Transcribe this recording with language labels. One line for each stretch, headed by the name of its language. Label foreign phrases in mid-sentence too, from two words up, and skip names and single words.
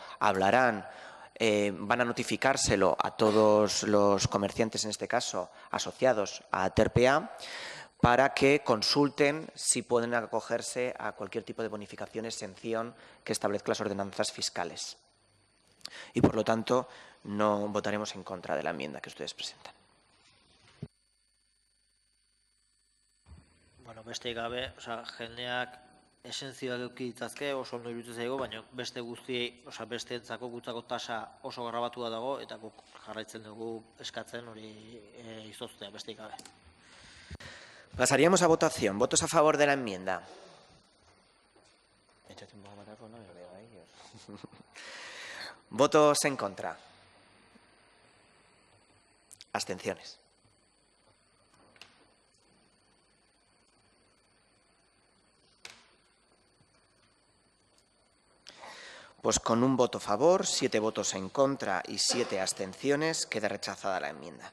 Spanish: Hablarán, van a notificárselo a todos los comerciantes, en este caso asociados a TERPEA, para que consulten si pueden acogerse a cualquier tipo de bonificación, exención que establezcan las ordenanzas fiscales. Y, por lo tanto, no votaremos en contra de la enmienda que ustedes presentan.
Basque: Bueno, beste gabe, jendeak esentzioak eduki ditzazke, oso ondo iruditzen zaigu, baina beste guztiei, besteentzako gutzako tasa oso grabatua dago, eta guk jarraitzen dugu eskatzen hori izoztea, beste gabe.
Spanish: Pasaríamos a votación. ¿Votos a favor de la enmienda? ¿Votos en contra? Abstenciones. Pues con un voto a favor, 7 votos en contra y 7 abstenciones, queda rechazada la enmienda.